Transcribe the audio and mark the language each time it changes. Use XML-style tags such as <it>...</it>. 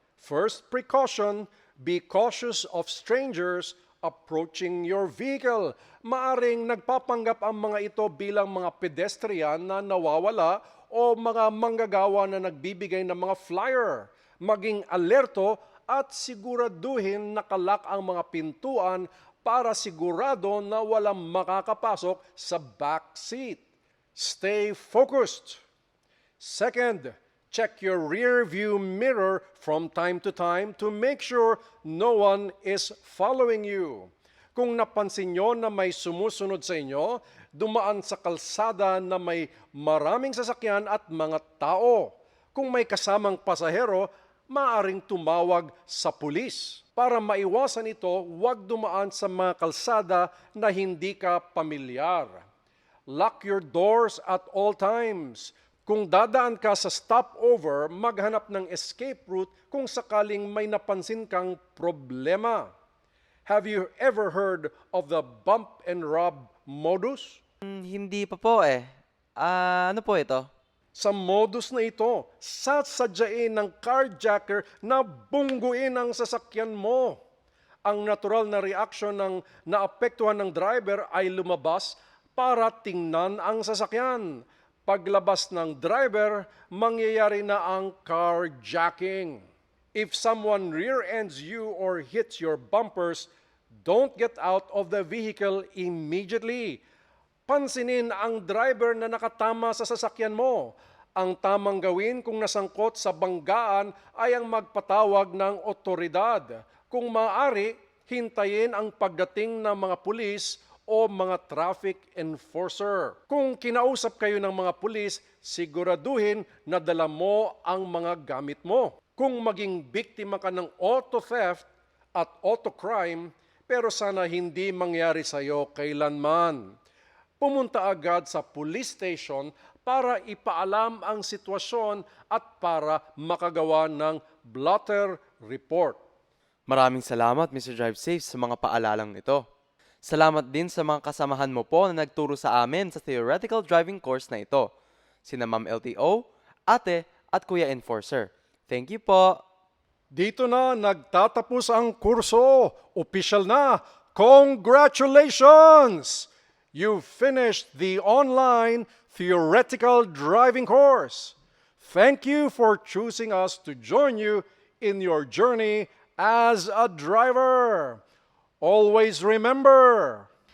<en>First precaution, be cautious of strangers approaching your vehicle.</en> <tl>Maaring nagpapanggap ang mga ito bilang mga pedestrian na nawawala o mga manggagawa na nagbibigay ng mga flyer. Maging alerto at siguraduhin nakalak ang mga pintuan para sigurado na walang makakapasok sa back seat.</tl> <en>Stay focused. Second, check your rear view mirror from time to time to make sure no one is following you.</en> <tl>Kung napansin nyo na may sumusunod sa inyo, dumaan sa kalsada na may maraming sasakyan at mga tao. Kung may kasamang pasahero, maaring tumawag sa pulis. Para maiwasan ito, huwag dumaan sa mga kalsada na hindi ka pamilyar.</tl> <en>Lock your doors at all times.</en> <tl>Kung dadaan ka sa stopover, maghanap ng escape route kung sakaling may napansin kang problema.</tl> <en>Have you ever heard of the bump and rob modus?</en> <tl>Hindi pa po eh. Ano po ito? Sa modus na ito, sasadyain ng carjacker na bungguin ang sasakyan mo. Ang natural na reaksyon ng naapektuhan ng driver ay lumabas para tingnan ang sasakyan. Paglabas ng driver, mangyayari na ang carjacking.</tl> <en>If someone rear-ends you or hits your bumpers, don't get out of the vehicle immediately.</en> <tl>Pansinin ang driver na nakatama sa sasakyan mo. Ang tamang gawin kung nasangkot sa banggaan ay ang magpatawag ng otoridad. Kung maaari, hintayin ang pagdating ng mga pulis o mga traffic enforcer. Kung kinausap kayo ng mga pulis, siguraduhin na dala mo ang mga gamit mo. Kung maging biktima ka ng auto theft at auto crime, pero sana hindi mangyari sa iyo kailanman. Pumunta agad sa police station para ipaalam ang sitwasyon at para makagawa ng blotter report. Maraming salamat, Mr. Drive Safe, sa mga paalalang ito. Salamat din sa mga kasamahan mo po na nagturo sa amin sa theoretical driving course na ito. Sina Ma'am LTO, Ate, at Kuya Enforcer.</tl> <en>Thank you po.</en> <tl>Dito na nagtatapos ang kurso. Official na. Congratulations!</tl> <en>You finished the online theoretical driving course. Thank you for choosing us to join you in your journey as a driver. Always remember,</en>